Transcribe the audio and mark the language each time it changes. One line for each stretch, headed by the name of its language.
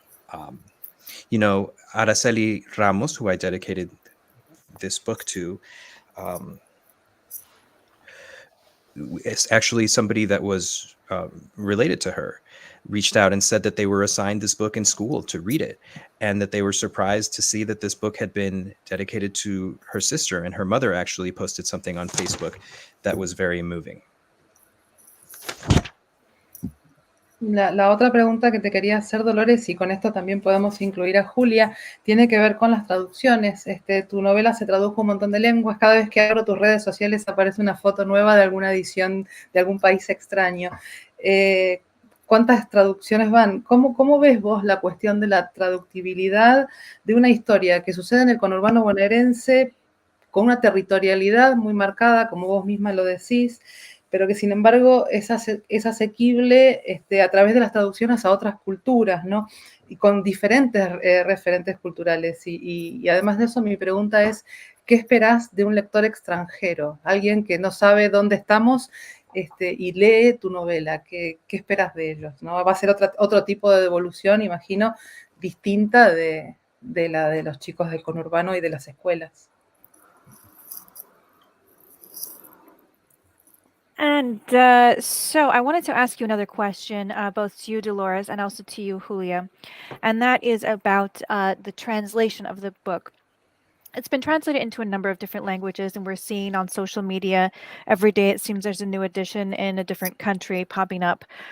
English: Araceli Ramos, who I dedicated this book to, is actually somebody that was related to her, reached out and said that they were assigned this book in school to read it, and that they were surprised to see that this book had been dedicated to her sister, and her mother actually posted something on Facebook that was very moving.
Spanish: La otra pregunta que te quería hacer, Dolores, y con esto también podemos incluir a Julia, tiene que ver con las traducciones. Tu novela se tradujo un montón de lenguas. Cada vez que abro tus redes sociales aparece una foto nueva de alguna edición de algún país extraño. ¿Cuántas traducciones van? ¿Cómo ves vos la cuestión de la traductibilidad de una historia que sucede en el conurbano bonaerense con una territorialidad muy marcada, como vos misma lo decís, pero que sin embargo es asequible a través de las traducciones a otras culturas, ¿no? Y con diferentes referentes culturales. Y además de eso, mi pregunta es, ¿qué esperás de un lector extranjero? Alguien que no sabe dónde estamos y lee tu novela. ¿Qué esperas de ellos? ¿No? Va a ser otro tipo de devolución, imagino, distinta de la de los chicos del conurbano y de las escuelas.
English: And so I wanted to ask you another question, both to you, Dolores, and also to you, Julia, and that is about the translation of the book. It's been translated into a number of different languages, and we're seeing on social media every day, it seems there's a new edition in a different country popping up.